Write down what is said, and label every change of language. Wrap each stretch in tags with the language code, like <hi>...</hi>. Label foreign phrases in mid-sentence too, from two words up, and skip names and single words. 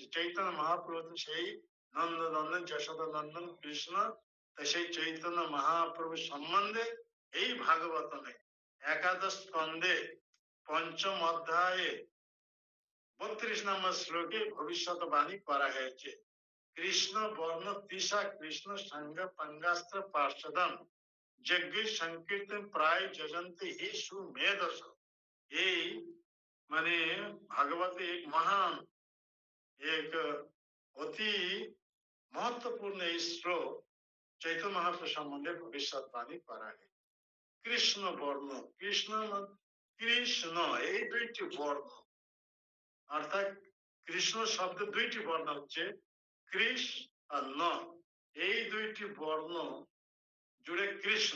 <bn>চৈতন্য মহাপ্রভু তো সেই নন্দনন্দন যশোদা নন্দন কৃষ্ণ, সেই চৈতন্য মহাপ্রভু সম্বন্ধে এই ভাগবতমে একাদশ স্কন্ধে পঞ্চম অধ্যায়ে 32 নম্বর শ্লোকে ভবিষ্যৎবাণী করা হয়েছে।</bn> <sa>কৃষ্ণ বর্ণ তৃষা কৃষ্ণ সঙ্গ পঙ্গাস্ত্র পার্ষদম যজ্ঞ সংকীর্তন প্রায় যজন্তে হি সুমেধস।</sa> <bn>এই মানে ভাগবতে</bn> <hi>एक महान एक</hi> <bn>অতি महत्वपूर्ण এই শ্লোক চৈতন্য মহাপ্রভু সম্বন্ধে ভবিষ্যৎবাণী করা হয়। কৃষ্ণ বর্ণ, কৃষ্ণ কৃষ্ণ এই দুইটি বর্ণ, অর্থাৎ কৃষ্ণ শব্দ দুইটি বর্ণ হচ্ছে কৃষ আর ন। এই দুইটি বর্ণ জুড়ে কৃষ্ণ।</bn>